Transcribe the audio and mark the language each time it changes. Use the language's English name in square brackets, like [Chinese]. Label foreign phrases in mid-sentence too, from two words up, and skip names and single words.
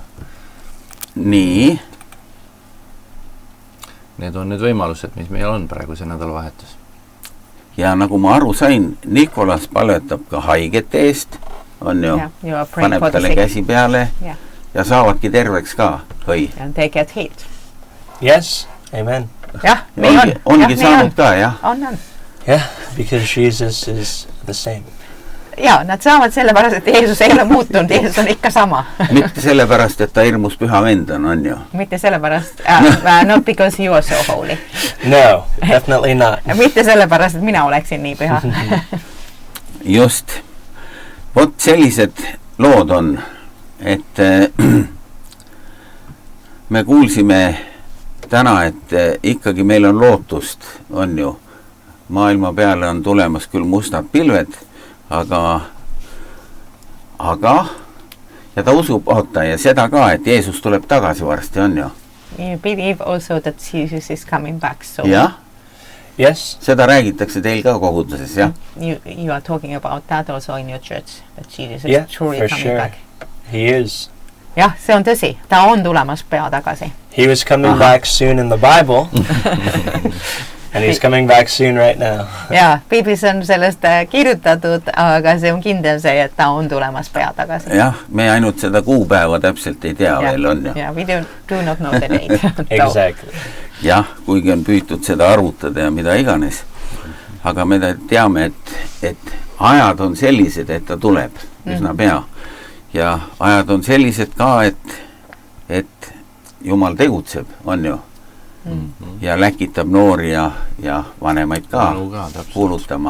[Estonian] Nii. Need on need võimalused, mis meil on praegu see nädalavahetus. Ja nagu ma aru sain, Nicholas palvetab ka haigete eest, on ju, paneb talle käsi peale ja saavadki terveks ka, või? [English] And they get healed. Yes, amen. [Estonian] Jah, ongi saanud ka, jah? On. [English] Yeah, because Jesus is the same. [Estonian] Ja, nad saavad sellepärast, et Jeesus ei ole muutunud, Jeesus on ikka sama. Mitte sellepärast, et ta hirmus püha vend on ju? Mitte sellepärast, [English] not because you are so holy. No, definitely not. [Estonian] Mitte sellepärast, et mina oleksin nii püha. Just. Vot sellised lood on, et me kuulsime täna, et ikkagi meil on lootust, on ju. Maailma peale on tulemas küll mustad pilved, aga ja ta usub, ja seda ka, et Jeesus tuleb tagasi varsti, on ju? [English] You believe also that Jesus is coming back soon. [Estonian] Jah? [English] Yes. [Estonian] Seda räägitakse teil ka koguduses, jah? [English] You are talking about that also in your church, that Jesus is truly coming back. He is. [Estonian] Jah, see on tõsi. Ta on tulemas pea tagasi. [English] He was coming back soon in the Bible. And he's coming back soon right now. [Estonian] Ja, piiblis on sellest kirjutatud, aga see on kindel see, et ta on tulemas pea tagasi. Jah, me ainult seda kuupäeva täpselt ei tea veel, on ju. [English] Yeah, we do not know the date. Exactly. [Estonian] Jah, kuigi on püütud seda arvutada ja mida iganes. Aga me teame, et ajad on sellised, et ta tuleb üsna pea. Ja ajad on sellised ka, et Jumal tegutseb, on ju. Ja läkitab noori ja vanemaid ka kuulutama.